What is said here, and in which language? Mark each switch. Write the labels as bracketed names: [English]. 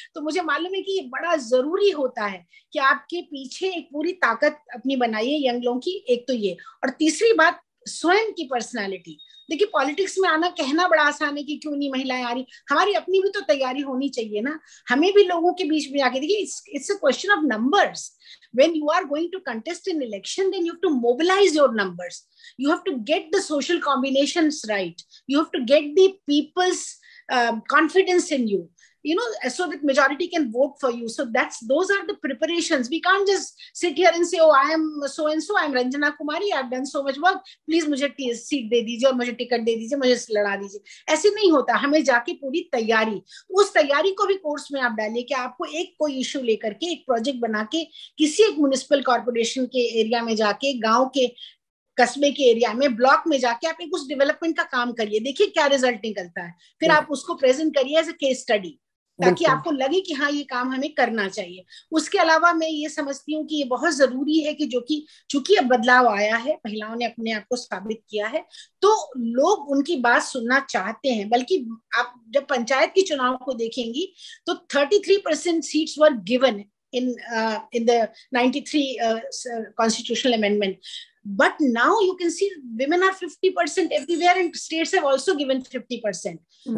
[Hindi] तो मुझे मालूम है कि ये बड़ा जरूरी होता है कि आपके पीछे एक पूरी ताकत अपनी बनाइए यंग लोगों की। एक तो ये, और तीसरी बात स्वयं की पर्सनालिटी। देखिए पॉलिटिक्स में आना कहना बड़ा आसान है कि क्यों नहीं महिलाएं आ रही, हमारी अपनी भी तो तैयारी होनी चाहिए ना। हमें भी लोगों के बीच में आके, देखिए [English] It's a question of numbers. when you are going to contest an election, then you have to mobilize your numbers, you have to get the social combinations right, you have to get the people's confidence in you, you know, so that majority can vote for you. So those are the preparations. We can't just sit here and say, oh, I am so and so, I am Ranjana Kumari, I have done so much work, please [Hindi] मुझे seat दे दीजिए और मुझे ticket दे दीजिए, मुझे लड़ा दीजिए। ऐसे नहीं होता, हमें जाके पूरी तैयारी, उस तैयारी को भी कोर्स में आप डालिए कि आपको एक कोई इश्यू लेकर के एक प्रोजेक्ट बना के किसी एक म्युनिसिपल कॉर्पोरेशन के एरिया में जाके, गांव के कस्बे के एरिया में, ब्लॉक में जाके आप एक उस डेवलपमेंट का काम करिए, देखिए क्या रिजल्ट निकलता है, फिर आप उसको प्रेजेंट करिए एज ए केस स्टडी, ताकि आपको लगे कि हाँ ये काम हमें करना चाहिए। उसके अलावा मैं ये समझती हूँ कि ये बहुत जरूरी है कि चूंकि अब बदलाव आया है, महिलाओं ने अपने आप को साबित किया है, तो लोग उनकी बात सुनना चाहते हैं। बल्कि आप जब पंचायत के चुनाव को देखेंगी तो [English] 33% seats were given in the 93 constitutional amendment, but now you can see women are 50% everywhere, and states have also given 50%. Right.